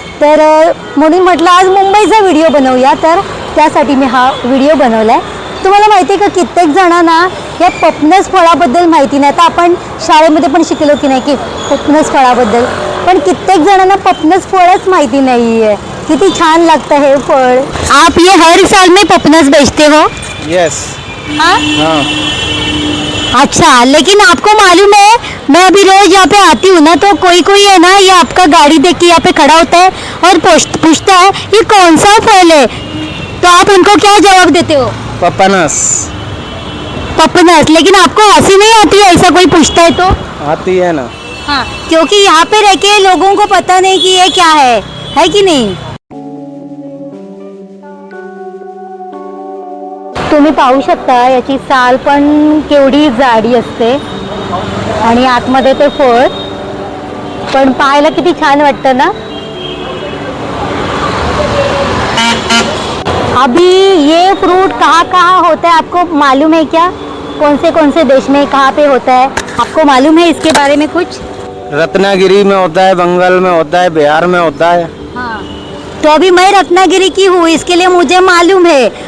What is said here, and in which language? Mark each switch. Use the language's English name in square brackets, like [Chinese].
[Marathi] तर म्हणून म्हटलं आज मुंबईचा व्हिडिओ बनवूया, तर त्यासाठी मी हा व्हिडिओ बनवला आहे। तुम्हाला माहिती आहे का, कित्येक जणांना या पपनस फळाबद्दल माहिती नाही। आता आपण शाळेमध्ये पण शिकलो की नाही की पपनस फळाबद्दल, पण कित्येक जणांना पपनस फळच माहिती नाही आहे। किती छान लागतं हे फळ। [Hindi] आप ये हर साल में पपनस बेचते हो? [English] Yes. [Hindi] हाँ हाँ। अच्छा, लेकिन आपको मालूम है, मैं अभी रोज यहाँ पे आती हूँ ना, तो कोई कोई है ना, ये आपका गाड़ी देख के यहाँ पे खड़ा होता है और पूछता है ये कौन सा फल है, तो आप उनको क्या जवाब देते हो? पपनस। पपनस। लेकिन आपको हंसी नहीं आती है ऐसा कोई पूछता है तो? आती है ना। हाँ, क्योंकि यहाँ पे रह के लोगों को पता नहीं कि ये क्या है कि नहीं? [Marathi] तुम्ही पाहू शकता, याची साल पण केवढी जाडी असते आणि आतमध्ये ते फळ पण पाहायला किती छान वाटतं ना। [Hindi] अभी ये फ्रूट कहाँ कहाँ होता है आपको मालूम है क्या? कौन से देश में कहाँ पे होता है? आपको मालूम है इसके बारे में कुछ? रत्नागिरी में होता है, बंगाल में होता है, बिहार में होता है। हाँ, तो अभी मैं रत्नागिरी की हूँ, इसके लिए मुझे मालूम है।